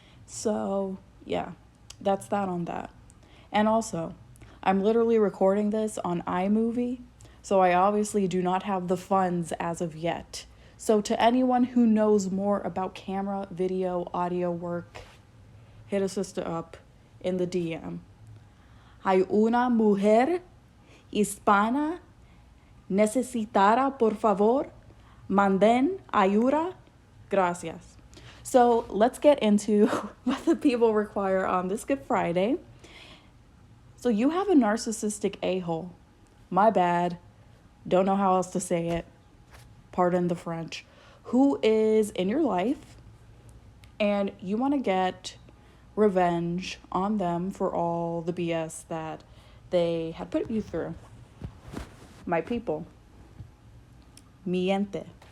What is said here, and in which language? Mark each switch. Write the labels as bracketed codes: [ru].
[en] So yeah, that's that on that. And also, I'm literally recording this on iMovie, so I obviously do not have the funds as of yet. So to anyone who knows more about camera, video, audio work, hit a sister up in the DM. [es] Hay una mujer hispana necesitada, por favor, manden ayuda, gracias. [en] So let's get into what the people require on this Good Friday. So you have a narcissistic a-hole. My bad. Don't know how else to say it. Pardon the French. Who is in your life and you want to get revenge on them for all the BS that they had put you through. My people. [es] Mi gente.